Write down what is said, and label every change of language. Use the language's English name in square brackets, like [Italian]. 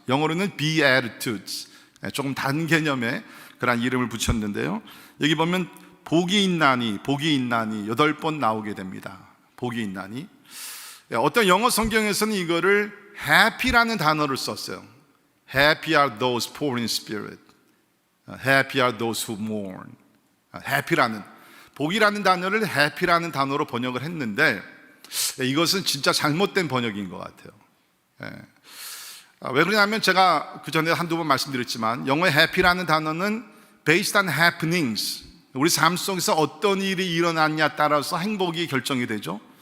[Korean] 영어로는 Beatitudes, 조금 다른 개념의 그런 이름을 붙였는데요, 여기 보면 복이 있나니 8번 나오게 됩니다. 복이 있나니. 어떤 영어 성경에서는 이거를 happy라는 단어를 썼어요. [English] Happy are those poor in spirit, Happy are those who mourn. [Korean] happy라는, 복이라는 단어를 happy라는 단어로 번역을 했는데 이것은 진짜 잘못된 번역인 것 같아요. 왜 그러냐면 제가 그 전에 한두 번 말씀드렸지만 영어의 happy라는 단어는 [English] based on happenings, [Korean] 우리 삶 속에서 어떤 일이 일어났냐에 따라서 행복이 결정이 되죠.